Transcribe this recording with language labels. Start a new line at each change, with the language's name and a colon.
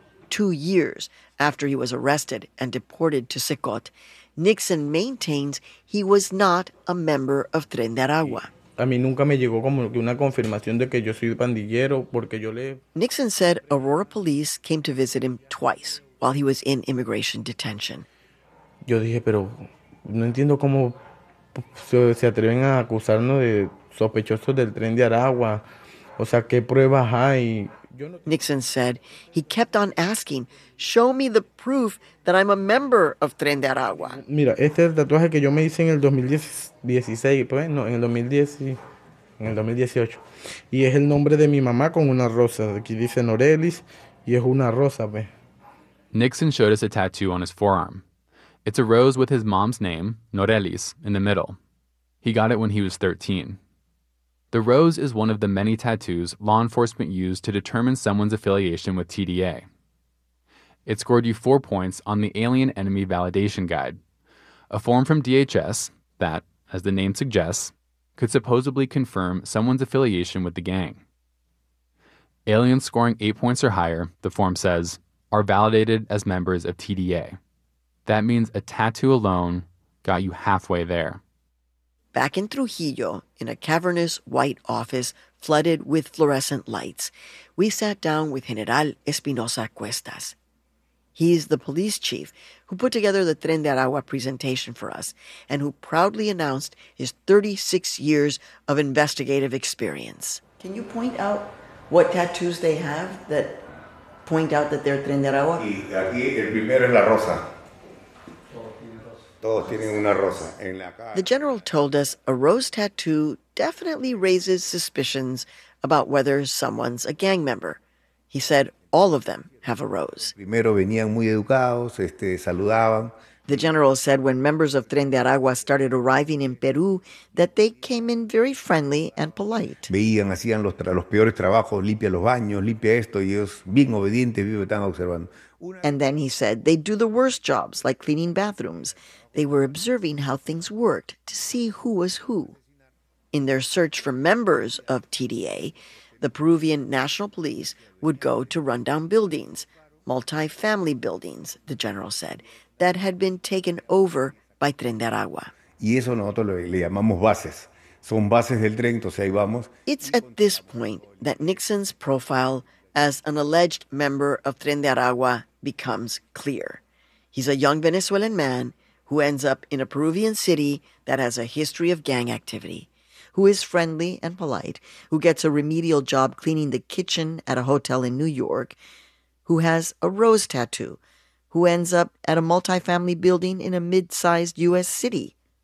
English: 2 years after he was arrested and deported to Secot, Nixon maintains he was not a member of Tren de Aragua. Nixon said Aurora police came to visit him twice while he was in immigration detention.
Spanish: Yo dije, pero no entiendo cómo se atreven a acusarnos de sospechosos del Tren de Aragua. O sea, ¿qué pruebas hay?
English: Nixon said he kept on asking, show me the proof that I'm a member of Tren de Aragua.
Spanish: Mira, este es el tatuaje que yo me hice en el 2016, pues, no, en el 2010, en el 2018. Y es el nombre de mi mamá con una rosa. Aquí dice Norelis, y es una rosa, pues.
English: Nixon showed us a tattoo on his forearm. It's a rose with his mom's name, Norelis, in the middle. He got it when he was 13. The rose is one of the many tattoos law enforcement used to determine someone's affiliation with TDA. It scored you 4 points on the Alien Enemy Validation Guide, a form from DHS that, as the name suggests, could supposedly confirm someone's affiliation with the gang. Aliens scoring 8 points or higher, the form says, are validated as members of TDA. That means a tattoo alone got you halfway there. Back in Trujillo, in a cavernous white office flooded with fluorescent lights, we sat down with General Espinosa Cuestas. He's the police chief who put together the Tren de Aragua presentation for us and who proudly announced his 36 years of investigative experience. Can you point out what tattoos they have that point out that they're Tren de Aragua?
Spanish: Aquí el primero es la rosa.
English: The general told us a rose tattoo definitely raises suspicions about whether someone's a gang member. He said all of them have a rose.
Spanish: Primero venían muy educados, saludaban.
English: The general said when members of Tren de Aragua started arriving in Peru, that they came in very friendly and polite.
Spanish: Veían, hacían los peores trabajos, limpia los baños, limpia esto, y ellos bien obedientes, bien están observando.
English: And then he said they do the worst jobs, like cleaning bathrooms. They were observing how things worked to see who was who. In their search for members of TDA, the Peruvian National Police would go to rundown buildings, multi-family buildings, the general said, that had been taken over by Tren de Aragua.
Spanish: Y eso nosotros le llamamos bases. Son bases del tren, entonces ahí vamos.
English: It's at this point that Nixon's profile as an alleged member of Tren de Aragua becomes clear. He's a young Venezuelan man who ends up in a Peruvian city that has a history of gang activity, who is friendly and polite, who gets a remedial job cleaning the kitchen at a hotel in New York, who has a rose tattoo, who ends up at a multifamily building in a mid-sized U.S. city.